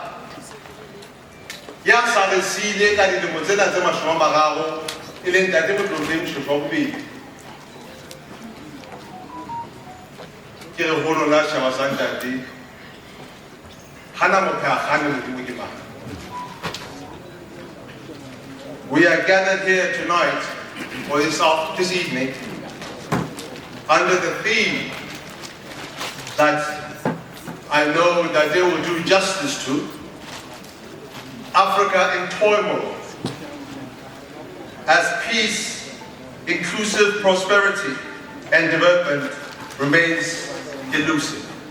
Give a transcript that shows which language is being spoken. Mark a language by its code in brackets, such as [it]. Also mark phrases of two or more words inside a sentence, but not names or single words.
[st] ya sa re siile ka dilemo tsena tse 30 e leng ntate Motlotlehi Moshoeshoe II ke re ho lona setjhaba sa ntate hana motho a gane Modimo ke mang. [en] We are gathered here tonight or this evening under the theme that I know that they will do justice to: Africa in turmoil, as peace, inclusive prosperity and development remains elusive.